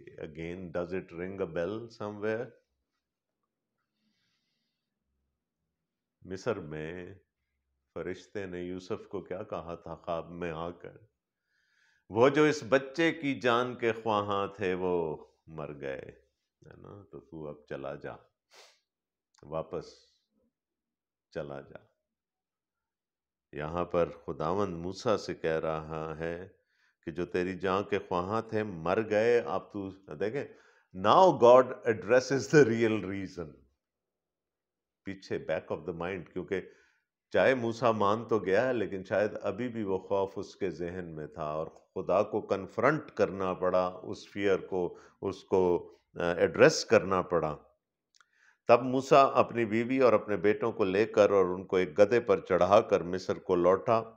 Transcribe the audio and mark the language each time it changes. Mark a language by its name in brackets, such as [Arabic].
[English] Again does it ring a bell somewhere? [Urdu] مصر میں فرشتے نے یوسف کو کیا کہا تھا خواب میں آ کر؟ وہ جو اس بچے کی جان کے خواہاں تھے وہ مر گئے، ہے نا، تو اب چلا جا، واپس چلا جا. یہاں پر خداوند موسیٰ سے کہہ رہا ہے کہ جو تیری جان کے خواہاں تھے مر گئے. اب تو دیکھیں [English] Now God addresses the real reason. [Urdu] پیچھے [English] back of the mind, [Urdu] کیونکہ چاہے موسیٰ مان تو گیا ہے لیکن شاید ابھی بھی وہ خوف اس کے ذہن میں تھا، اور خدا کو کنفرنٹ کرنا پڑا، اس فیئر کو، اس کو ایڈریس کرنا پڑا. تب موسیٰ اپنی بیوی اور اپنے بیٹوں کو لے کر اور ان کو ایک گدھے پر چڑھا کر مصر کو لوٹا.